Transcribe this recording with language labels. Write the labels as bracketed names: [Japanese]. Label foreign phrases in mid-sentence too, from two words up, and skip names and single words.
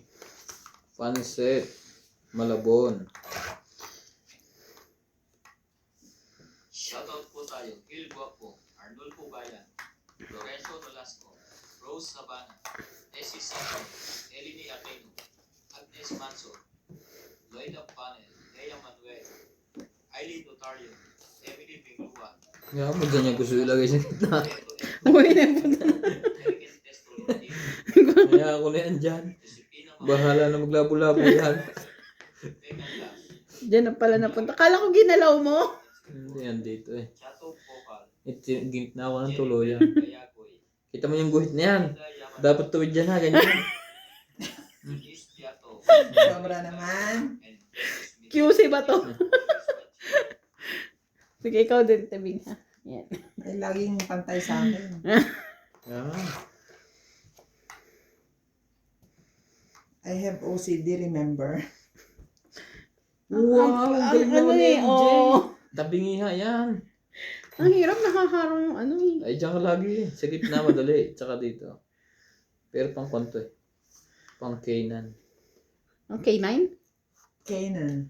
[Filipino] Pansit. Malabon. Shoutout po tayo, Gil Guapo, Arnulfo Bayan, Lorenzo Nolasco, Rose Sabana, Essie Samuel, Eleni Aquino, Agnes S. Manso, Loida Panel, Lea Manuel, Aileen Otario, Emily Pinglua, Nga mo, ganyan gusto ilagay sa gitna. Beto M. Uy, napunta. Eric Testo Lentino, Kaya ako na yan dyan. Josepina Bahala na maglabo-labo yan. Megan Las, Diyan na pala napunta. Kala ko ginalaw mo. Hindi yan dito eh. Chato Vocal, Ginit na ako ng tuluyan. Gayagoy, Kita mo yung guhit na yan. Linda Yaman, Dapat tuwid dyan ha, ganyan. Luis Piato, Sobra naman. and Dennis Smith. QC ba to? Sige, ikaw din, tabing ha. Yan. Ay, laging pantay sa akin. Yan. [English] I have OCD, remember? [Filipino] Wow, ang galing ano naman ni eh, MJ. oh. Tabingiha yan. Ang hirap nakaharang yung ano eh. Ay, dyan ka lagi. Sa gitna, madali. Tsaka dito. Pero pang konto eh. Pang Kanan. Ang K9? Kanan.